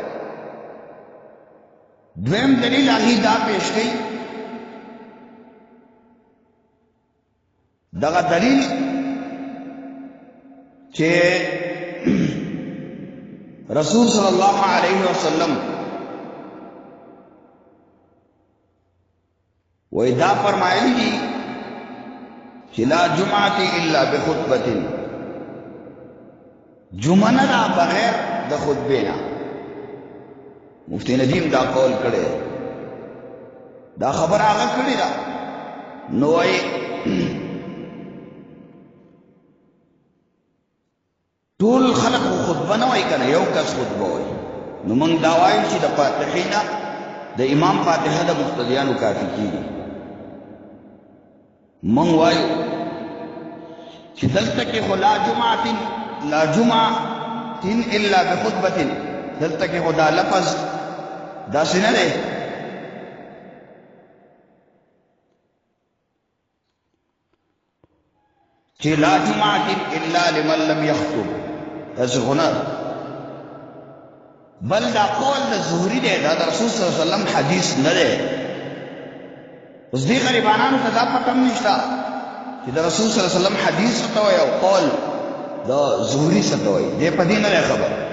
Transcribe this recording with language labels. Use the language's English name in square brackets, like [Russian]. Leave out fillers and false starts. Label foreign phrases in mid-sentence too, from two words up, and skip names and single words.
[Pashto] دویم دلیل هغې دا پیش کړي، دغه دلیل چې رسول [Arabic] صلی الله علیه وسلم [Pashto] وی دا فرمایلی دي چې [Arabic] لا جمعة الا بخطبة، [Pashto] جمعه نه ده بغیر د خطبې نه. مفتی ندیم دا قول کړی، دا خبر هغه کړی ده. نو وایي ټول خلق خطبه نه وایي که نه، یو کس خطبه وایي. نو موږ دا وایو چې د فاتحې نه د امام فاتحه د مقتدیانو کافي کېږي. موږ وایو چې دلته کې خو [Arabic] لا جمعة الا بخطبة، [Pashto] دلته کې خو دا لفظ داسې نه دی چې [Arabic] لا جمعة الا لمن لم يخطب، [Pashto] داسې خو نه، بل دا قول د زهري دی، دا د رسول [Arabic] صلی الله علیه وسلم [Pashto] حدیث نه دی. اوس دې غریبانانو ته دا پته هم نشته چې د رسول [Arabic] صلی الله علیه وسلم [Pashto] حدیث څه ته وایي او قول د زهري څه ته وایي، دې په دې نه دی خبر.